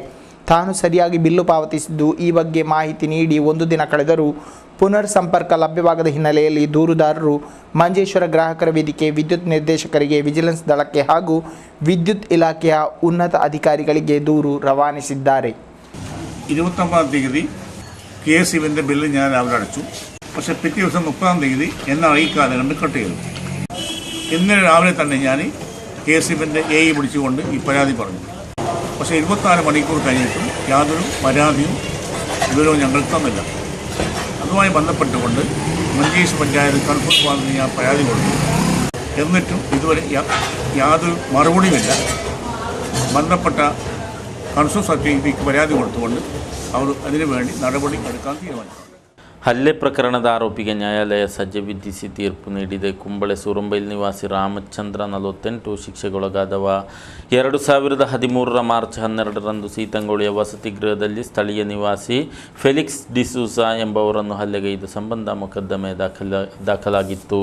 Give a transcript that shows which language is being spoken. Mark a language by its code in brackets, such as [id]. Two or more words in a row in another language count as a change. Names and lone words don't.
[kn] ತಾನು ಸರಿಯಾಗಿ ಬಿಲ್ಲು ಪಾವತಿಸಿದ್ದು, ಈ ಬಗ್ಗೆ ಮಾಹಿತಿ ನೀಡಿ 1 ದಿನ ಕಳೆದರೂ ಪುನರ್ ಸಂಪರ್ಕ ಲಭ್ಯವಾಗದ ಹಿನ್ನೆಲೆಯಲ್ಲಿ ದೂರುದಾರರು ಮಂಜೇಶ್ವರ ಗ್ರಾಹಕರ ವೇದಿಕೆ ವಿದ್ಯುತ್ ನಿರ್ದೇಶಕರಿಗೆ, ವಿಜಿಲೆನ್ಸ್ ದಳಕ್ಕೆ ಹಾಗೂ ವಿದ್ಯುತ್ ಇಲಾಖೆಯ ಉನ್ನತ ಅಧಿಕಾರಿಗಳಿಗೆ ದೂರು ರವಾನಿಸಿದ್ದಾರೆ. [ml] 29-ാം തീയതി KSE-ന്റെ ബില്ല് ഞാൻ രാവിലെ അടച്ചു. പക്ഷേ പിറ്റേ ദിവസം 30-ാം തീയതി എന്നെ അറിയിക്കാതെ കണ്ട് കട്ട് ചെയ്തു. ഇന്നലെ രാവിലെ തന്നെ ഞാൻ KSE-ന്റെ AE വിളിച്ചുകൊണ്ട് ഈ പരാതി പറഞ്ഞു. പക്ഷേ 24 മണിക്കൂർ കഴിഞ്ഞിട്ടും യാതൊരു പരാതിയും വിവരവും ഞങ്ങൾക്ക് തന്നില്ല. അതുമായി ബന്ധപ്പെട്ടുകൊണ്ട് മഞ്ചേശ്വരം പഞ്ചായത്ത് കൺഫ്യൂസ് വാർഡിന് ഞാൻ പരാതി കൊടുത്തു. എന്നിട്ടും ഇതുവരെ യാതൊരു മറുപടിയുമില്ല. ബന്ധപ്പെട്ട കൺസ്യൂമർ സെക്രട്ടറിക്ക് പരാതി കൊടുത്തുകൊണ്ട് അവർ അതിനുവേണ്ടി നടപടി എടുക്കാൻ തീരുമാനിച്ചു. [kn] ಹಲ್ಲೆ ಪ್ರಕರಣದ ಆರೋಪಿಗೆ ನ್ಯಾಯಾಲಯ ಸಜೆ ವಿಧಿಸಿ ತೀರ್ಪು ನೀಡಿದೆ. ಕುಂಬಳೆ ಸೂರಂಬೈಲ್ ನಿವಾಸಿ ರಾಮಚಂದ್ರ 48 ಶಿಕ್ಷೆಗೊಳಗಾದವ. 2013 ಮಾರ್ಚ್ 12ರಂದು ಸೀತಂಗೋಳಿಯ ವಸತಿ ಗೃಹದಲ್ಲಿ ಸ್ಥಳೀಯ ನಿವಾಸಿ ಫೆಲಿಕ್ಸ್ ಡಿಸೂಸಾ ಎಂಬವರನ್ನು ಹಲ್ಲೆಗೈದ ಸಂಬಂಧ ಮೊಕದ್ದಮೆ ದಾಖಲಾಗಿತ್ತು.